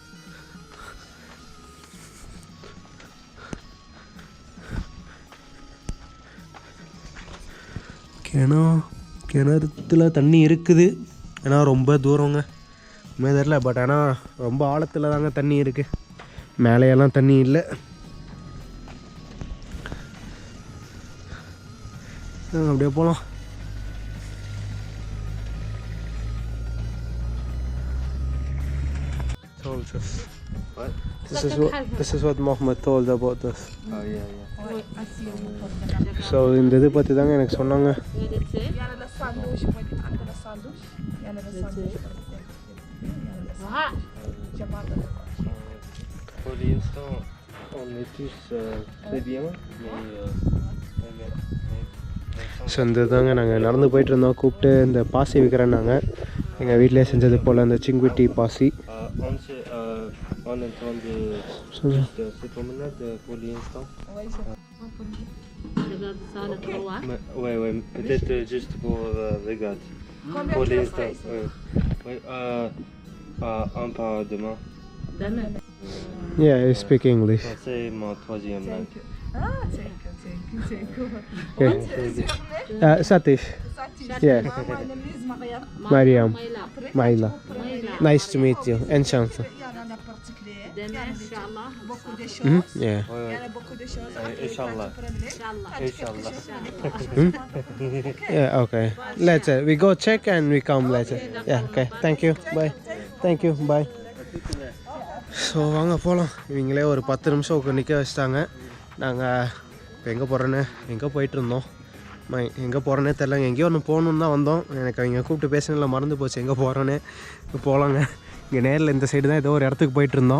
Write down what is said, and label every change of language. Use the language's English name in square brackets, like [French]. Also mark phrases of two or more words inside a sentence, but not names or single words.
[Tamil] கிணத்துல தண்ணி இருக்குது. ஏன்னா ரொம்ப தூரங்க, உண்மையாக தெரில. பட் ஆனால் ரொம்ப ஆழத்தில் தாங்க தண்ணி இருக்குது. மேலேயெல்லாம் தண்ணி இல்லை. அப்படியே போகலாம். [English] What? This is what Mohammed told about us. Oh yeah. [Tamil] ஸோ இந்த இது பற்றி தாங்க எனக்கு சொன்னாங்க. [French] Pour l'instant, on est tous très bien. [Tamil] ஸோ இந்த தாங்க நாங்கள் நடந்து போயிட்டு இருந்தோம். கூப்பிட்டு இந்த பாசி விற்கிறேன்னாங்க. எங்கள் வீட்டிலே செஞ்சது போல் அந்த சிங்குட்டி பாசி. [French] On est en train de juste se promenade pour l'instant. Ouais, peut-être juste pour regarder. Pour l'instant, ouais. Un par demain. [English] Yeah, I speak English. [French] C'est mon troisième langue. [English] Okay. Satish. Yeah. Mariam. Maila. Nice to meet you. Enchanted. Yeah. Inshallah. Yeah, okay. Later. We go check and we come later. Yeah, okay. Thank you. Bye. Thank you. Bye. [Tamil] ஸோ வாங்க போகலாம். இவங்களே ஒரு 10 நிமிஷம் நிற்க வச்சிட்டாங்க. நாங்கள் இப்போ எங்கே போயிட்டுருந்தோம். எங்கே போகிறேன்னே தெரிலங்க. எங்கேயோ ஒன்று போகணுன்னு தான் வந்தோம். எனக்கு அவங்க கூப்பிட்டு பேசினதில்ல, மறந்து போச்சு எங்கே போகிறேன்னு. போகலாங்க. இங்கே நேரில் இந்த சைடு தான் ஏதோ ஒரு இடத்துக்கு போயிட்டுருந்தோம்.